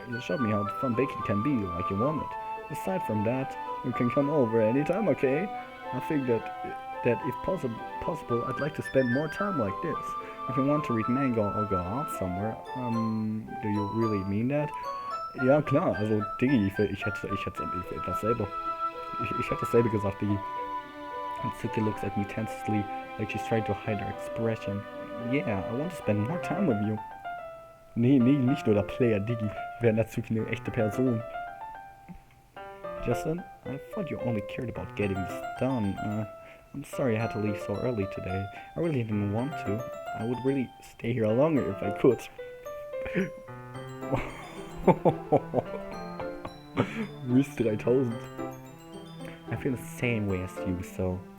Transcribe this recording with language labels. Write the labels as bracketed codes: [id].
[en] You showed me how fun baking can be like you wanted. Aside from that, you can come over anytime, okay? I think that if possible, I'd like to spend more time like this. If you want to read manga or go out somewhere, do you really mean that? [de] Ja, klar, also, Diggi, ich hätte dasselbe gesagt, Diggi. [en] And Tsuki looks at me tensely, like she's trying to hide her expression. Yeah, I want to spend more time with you. [de] Nee, nicht nur der Player, Diggi. Wäre Natsuki eine echte Person. [en] Justin, I thought you only cared about getting this done. I'm sorry I had to leave so early today. I really didn't want to. I would really stay here longer if I could. Risk 3000. I feel the same way as you, so...